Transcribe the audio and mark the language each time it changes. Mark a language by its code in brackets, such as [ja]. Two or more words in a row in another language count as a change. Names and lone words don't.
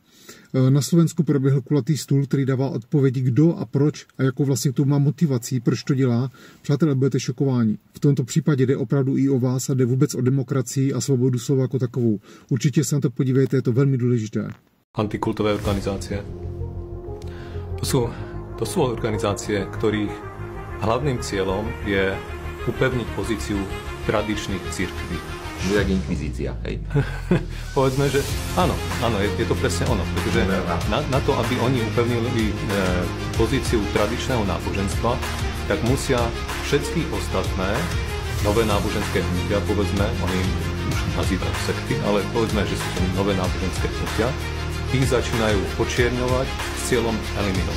[cs] Na Slovensku proběhl kulatý stůl, který dává odpovědi, kdo a proč a jakou vlastně tu má motivací, proč to dělá. Přátelé, budete šokováni. V tomto případě jde opravdu i o vás a jde vůbec o demokracii a svobodu slova jako takovou. Určitě se na to podívejte, je to velmi důležité. [sk] Antikultové organizácie. To sú organizácie, ktorých hlavným cieľom je upevniť pozíciu tradičných cirkví. Jak inkvizícia, hej? Povedzme, že áno, je to presne ono, pretože na to, aby oni upevnili pozíciu tradičného náboženstva, tak musia všetky ostatné nové náboženské hnutia, povedzme, oni už nazývajú sekty, ale povedzme, že sú to nové náboženské hnutia, ich začínajú počierňovať s cieľom eliminovať.